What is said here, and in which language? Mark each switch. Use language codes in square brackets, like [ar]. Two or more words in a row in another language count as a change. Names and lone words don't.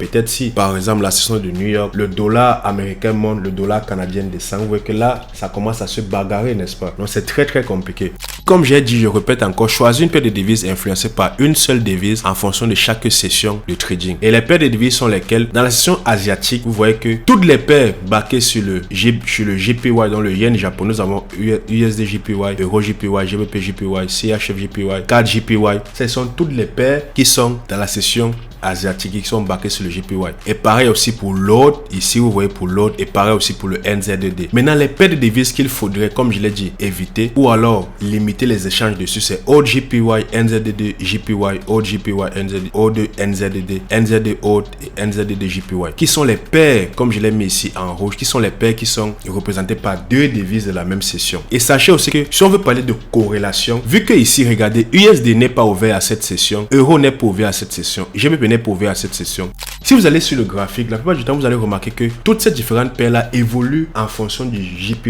[fr] Peut-être si par exemple la session de New York, le dollar américain monte, le dollar canadien descend, vous voyez que là ça commence à se bagarrer, n'est-ce pas? Donc c'est très compliqué. Comme j'ai dit, je répète encore, choisir une paire de devises influencée par une seule devise en fonction de chaque session de trading. Et les paires de devises sont lesquelles? Dans la session asiatique, vous voyez que toutes les paires baquées sur le JPY, dans le yen japonais, nous avons USD JPY, Euro JPY, GBP JPY, CHF JPY, CAD JPY. Ce sont toutes les paires qui sont dans la session asiatiques qui sont baqués sur le JPY. Et pareil aussi pour l'autre, ici vous voyez pour l'autre, et pareil aussi pour le NZD. Maintenant les paires de devises qu'il faudrait, comme je l'ai dit, éviter ou alors limiter les échanges dessus, c'est AUD JPY, NZD JPY, AUD JPY, NZD, AUD NZD, NZD AUD et NZD JPY, qui sont les paires, comme je l'ai mis ici en rouge, qui sont les paires qui sont représentées par deux devises de la même session. Et sachez aussi que si on veut parler de corrélation, vu que ici regardez, USD n'est pas ouvert à cette session, Euro n'est pas ouvert à cette session, GBP venait pour ouvrir à cette session. Si vous allez sur le graphique, la plupart du temps, vous allez remarquer que toutes ces différentes paires-là évoluent en fonction du JPY.